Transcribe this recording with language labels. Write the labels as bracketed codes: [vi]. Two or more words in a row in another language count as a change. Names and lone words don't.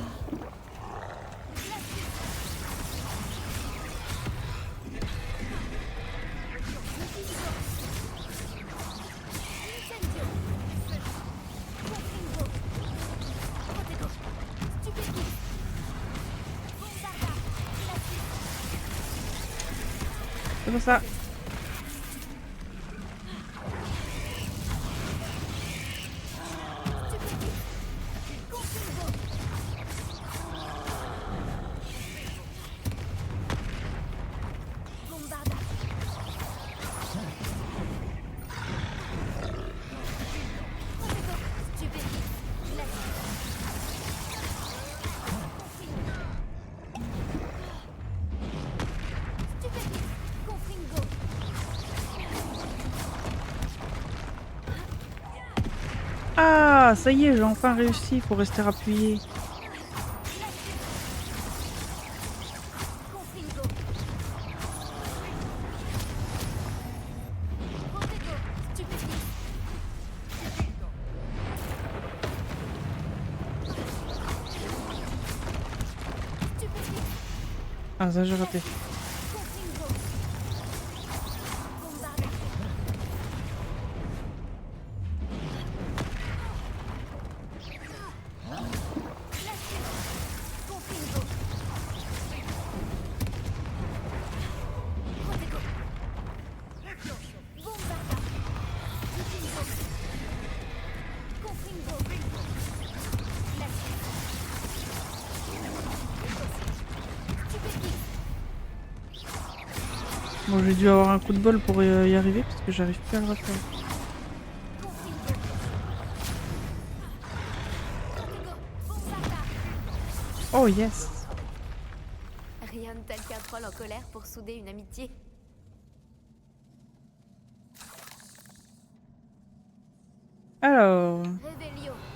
[fr] Incendio. Confringo. Protego. Stupéfique. Bombarda. C'est pour ça. Bombarda. Protego. Stupéfique. Stupéfique. Confringo. Ah, ça y est, j'ai enfin réussi. Faut rester appuyé. Confringo. Protego. Stupéfique. Stupéfique. Ah, ça j'ai raté. Confringo. Bombarda. Confringo. Protego. Bombarda. Confringo. Stupéfique. Bon, j'ai dû avoir un coup de bol pour y arriver parce que j'arrive plus à le refaire. Confringo. Protego. Bombarda. Oh yes. Rien de tel qu'un troll en colère pour souder une amitié. Alors, Revelio.